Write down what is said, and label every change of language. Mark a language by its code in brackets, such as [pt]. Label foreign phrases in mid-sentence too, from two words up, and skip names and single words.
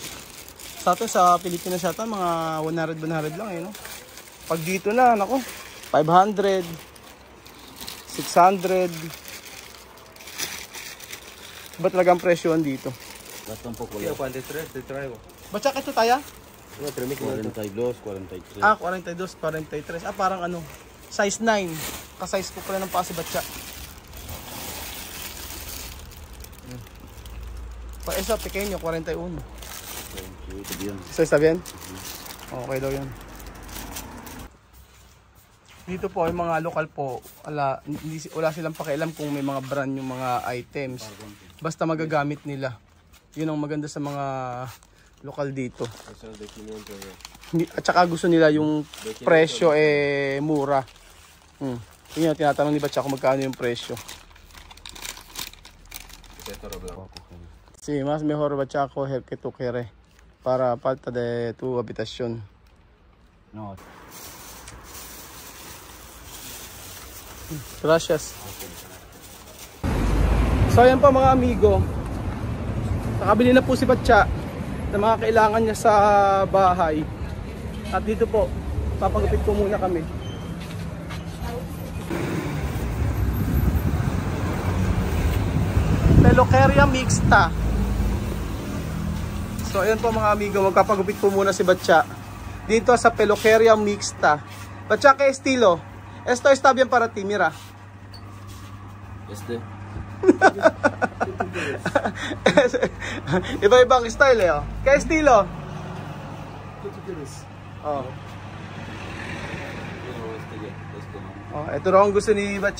[tl] Sa atin sa Pilipinas yata mga 100 lang no? Pag dito na, nako, 500, 600. Ba talagang presyoan dito? [es] Gasta un poco. 43 te traigo. [tl] Batcha ito taya? 42, 43. 42, 43. Parang size 9. Ka-size ko pala ng pasi Batcha. [es] Eso pequeño, 41. So, está bien? [tl] Okay daw yun. Dito po, yung mga lokal po, wala silang pakialam kung may mga brand yung mga items. Basta magagamit nila. Yun ang maganda sa mga lokal dito. At saka gusto nila yung presyo mura. Yun yung tinatanong ni Batcha kung magkano yung presyo. [es] Sí, más mejor Batcha coger que tú quieres para falta de tu habitación. No. Gracias. [tl] So ayan po mga amigo. Nakabili na po si Batcha ng mga kailangan niya sa bahay. At dito po, papagupit ko muna kami. Peluqueria mixta. So ayun po mga amigo, magpapagupit po muna si Batya dito sa Peluqueria Mixta. [es] Batya, ¿qué estilo? Esto está bien para ti, mira. [tl] Iba-ibang style eh. Oh. [es] ¿Qué estilo? [tl] Oh. Oh, ito raw ang gusto ni Batya.